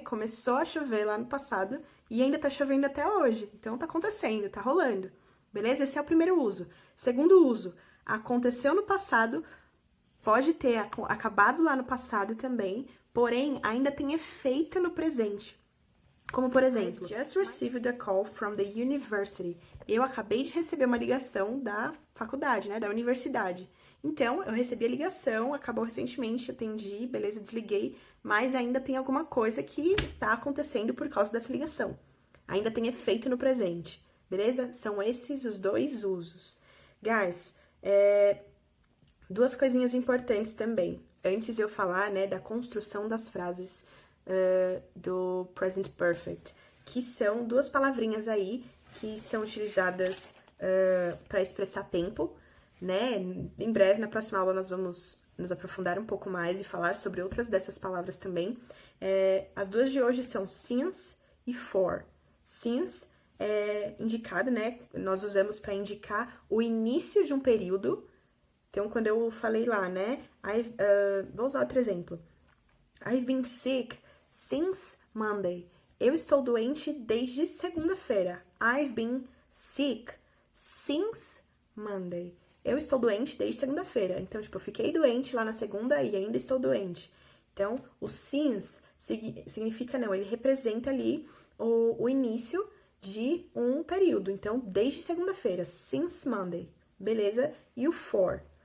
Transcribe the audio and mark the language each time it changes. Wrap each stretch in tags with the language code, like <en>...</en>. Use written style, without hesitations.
<pt>Começou a chover lá no passado e ainda tá chovendo até hoje. Então, tá acontecendo, tá rolando. Beleza? Esse é o primeiro uso. Segundo uso, aconteceu no passado, pode ter acabado lá no passado também, porém, ainda tem efeito no presente. Como, por exemplo,</pt> <en>I just received a call from the university.</en> <pt>Eu acabei de receber uma ligação da faculdade, né, da universidade. Então, eu recebi a ligação, acabou recentemente, atendi, beleza, desliguei, mas ainda tem alguma coisa que tá acontecendo por causa dessa ligação. Ainda tem efeito no presente, beleza? São esses os dois usos. Guys, duas coisinhas importantes também. Antes de eu falar, né, da construção das frases do Present Perfect, que são duas palavrinhas aí que são utilizadas para expressar tempo, né? Em breve, na próxima aula, nós vamos nos aprofundar um pouco mais e falar sobre outras dessas palavras também. As duas de hoje são since e for. Since é indicado, né? Nós usamos para indicar o início de um período. Então, quando eu falei lá, né? Vou usar outro exemplo.</pt> <en>I've been sick since Monday.</en> <pt>Eu estou doente desde segunda-feira.</pt> <en>I've been sick since Monday.</en> <pt>Eu estou doente desde segunda-feira. Então, tipo, eu fiquei doente lá na segunda e ainda estou doente. Então, o since significa, não, ele representa ali o início de um período. Então, desde segunda-feira, since Monday. Beleza? E o for.</pt>